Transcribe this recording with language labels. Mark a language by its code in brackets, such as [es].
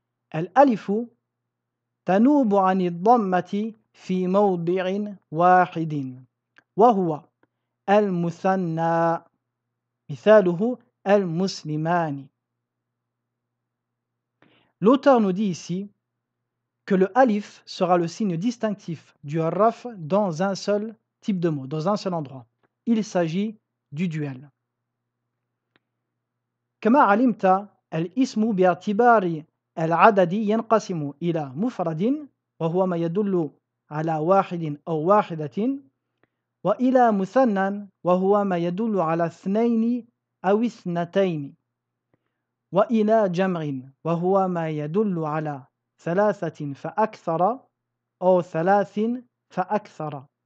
[ar] Al-alifu tanubu 'ani ad-dhammati في موضع واحد وهو المثنى مثاله المسلمان. [fr] L'auteur nous dit ici que le alif sera le signe distinctif du raf dans un seul type de mot, dans un seul endroit. Il s'agit du duel. [ar] كما علمت الاسم باعتبار العدد ينقسم إلى مفرد وهو ما يدل على واحد أو واحدة، وإلى مثنى وهو ما يدل على اثنين أو اثنتين، وإلى جمع وهو ما يدل على ثلاثة فأكثر أو ثلاث فأكثر.